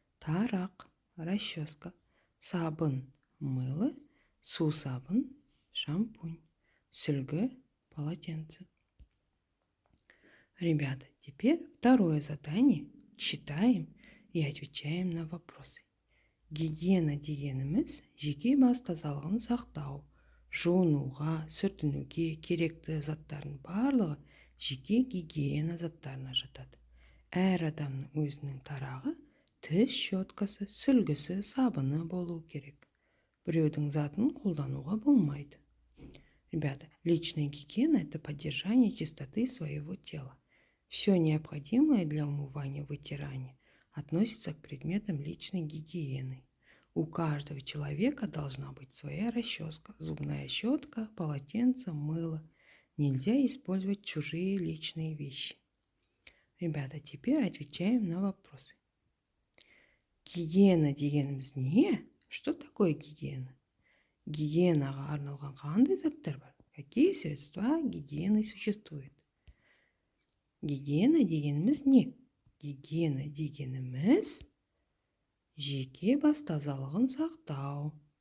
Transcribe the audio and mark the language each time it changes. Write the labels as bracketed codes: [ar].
[kk] Тарақ – [ru] расческа. [kk] Сабын – [ru] мыло. [kk] Сусабын – шампунь. Сүлгі – [ru] полотенце. Ребята, теперь второе задание. Читаем и отвечаем на вопросы. [kk] Гигиена дегеніміз жеке бас тазалығын сақтау, жуынуға, сүртінуге керекті заттардың барлығы жеке гигиена заттарына жатады. Әр адамның өзінің тарағы, тіс щеткасы, сүлгісі, сабыны болу керек. Біреудің затын қолдануға болмайды. [ru] Ребята, личная гигиена – это поддержание чистоты своего тела. Все необходимое для умывания и вытирания относится к предметам личной гигиены. У каждого человека должна быть своя расческа, зубная щетка, полотенце, мыло. Нельзя использовать чужие личные вещи. Ребята, теперь отвечаем на вопросы. [kk] Гигиена дегеніміз не? [ru] Что такое гигиена? [kk] Гигиенаға арналған қандай заттар бар? [ru] Какие средства гигиены существуют? [kk] Гигиена дегеніміз не? Гигиена дегеніміз жеке бас тазалығын сақтау.